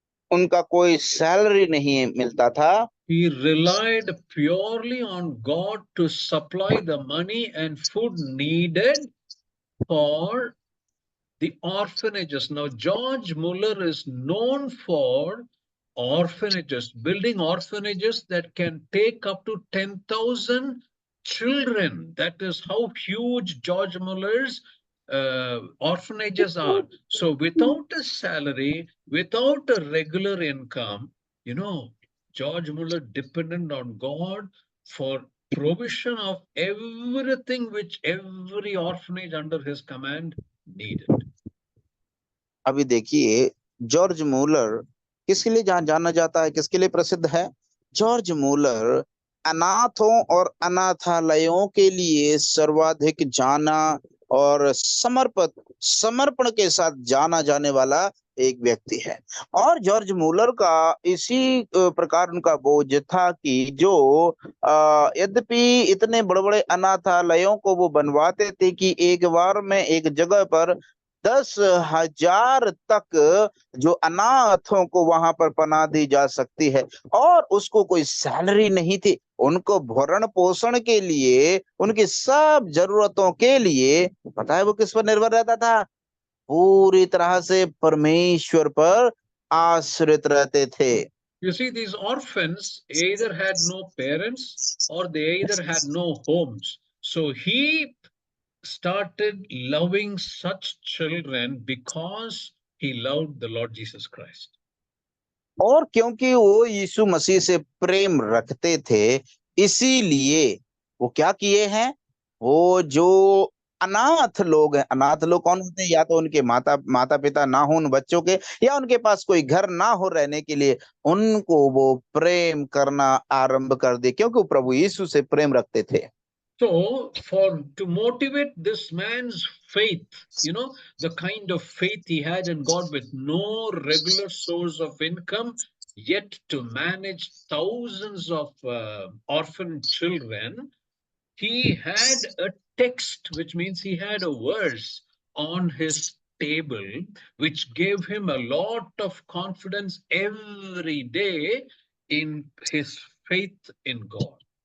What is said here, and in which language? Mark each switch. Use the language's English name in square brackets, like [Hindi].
[Hindi] उनका कोई सैलरी नहीं मिलता था। [English] He relied purely on God to supply the money and food needed for the orphanages. Now, George Muller is known for orphanages, building orphanages that can take up to 10,000 children. That is how huge George Muller's orphanages are. So without a salary, without a regular income, you know, George Muller depended on God for provision of everything which every orphanage under his command needed. [Hindi] अभी देखिए, George Müller किसके लिए जाना जाता है, किसके लिए प्रसिद्ध है? जॉर्ज मूलर अनाथों और अनाथालयों के लिए सर्वाधिक जाना और समर्पण के साथ जाना जाने वाला एक व्यक्ति है। और जॉर्ज मूलर का इसी प्रकार उनका बोझ था कि जो यद्यपि इतने बड़े बड़े अनाथालयों को वो बनवाते थे कि एक बार में एक जगह पर 10,000 तक जो अनाथों को वहां पर पनाह दी जा सकती है, और उसको कोई सैलरी नहीं थी। उनको भरण पोषण के लिए, उनकी सब जरूरतों के लिए, पता है वो किस पर निर्भर रहता था? पूरी तरह से परमेश्वर पर आश्रित रहते थे। [English] You see, these orphans either had no parents or they either had no homes. So he started loving such children because he loved the Lord Jesus Christ. [Hindi] और क्योंकि वो यीशु मसीह से प्रेम रखते थे, इसीलिए वो क्या किए हैं, वो जो अनाथ लोग हैं। अनाथ लोग कौन होते हैं? या तो उनके माता पिता ना हो उन बच्चों के, या उनके पास कोई घर ना हो रहने के लिए, उनको वो प्रेम करना आरंभ कर दे, क्योंकि वो प्रभु यीशु से प्रेम रखते थे। [English] So, to motivate this man's faith, the kind of faith he had in God with no regular source of income, yet to manage thousands of orphan children, he had a text, which means he had a verse on his table, which gave him a lot of confidence every day in his faith in God.